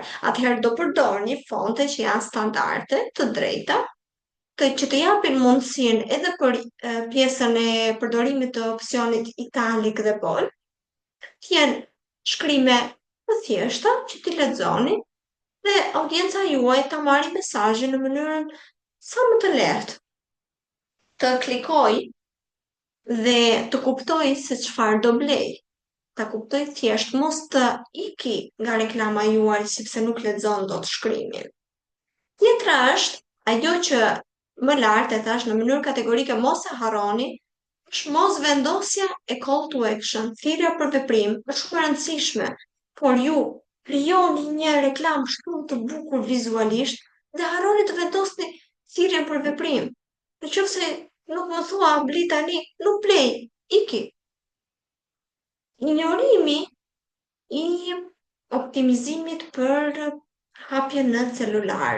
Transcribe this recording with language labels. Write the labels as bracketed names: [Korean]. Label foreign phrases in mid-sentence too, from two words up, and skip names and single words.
[Albanian] Atëherë do përdorni fonte që janë standarde, të drejta, që të japin mundësinë edhe për pjesën e përdorimit të opsionit italik dhe bold, të jenë shkrime të thjeshta që ti lexoni dhe audienca juaj ta marrë mesazhin në mënyrën sa më të lehtë, të klikoj dhe të kuptoj se çfarë do blej. Ta kuptoj thjesht, mos të iki nga reklama juaj sepse nuk lexon dot shkrimin. Tjetra është ajo që më lart e thash në mënyrë kategorike, mos e harroni, është mos vendosja e [English] call to action, [Albanian] thirrja për veprim, është shumë e rëndësishme, por ju krijoni një reklam shumë të bukur vizualisht dhe harroni të vendosni thirrjen për veprim. Nëse nuk më thua bli tani, nuk blej, iki. Injorimi i optimizimit për hapjen në celular.